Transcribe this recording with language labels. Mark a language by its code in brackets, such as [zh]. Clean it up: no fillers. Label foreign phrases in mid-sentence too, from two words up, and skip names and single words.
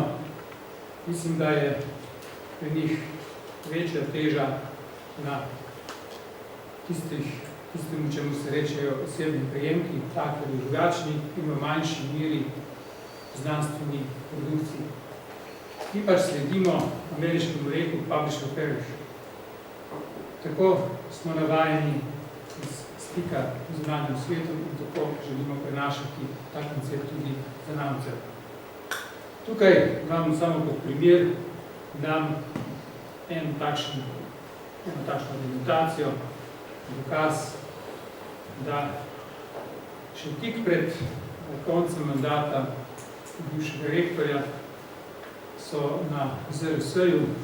[sl] Mislim, da je pri njih večja teža na tistemu, čemu se rečejo osebni prejemki, taki ali drugačni, in v manjši meri znanstveni produkciji. Mi pač sledimo ameriškemu reku [en] publish or perish. [sl] Tako smo navajeni iz stika z zunanjim svetom in tako želimo prenašati ta koncept tudi za namce. Tukaj vam samo kot primer dam eno takšno argumentacijo, dokaz, da še tik pred koncem mandata bivšega rektorja so na ZRS-ju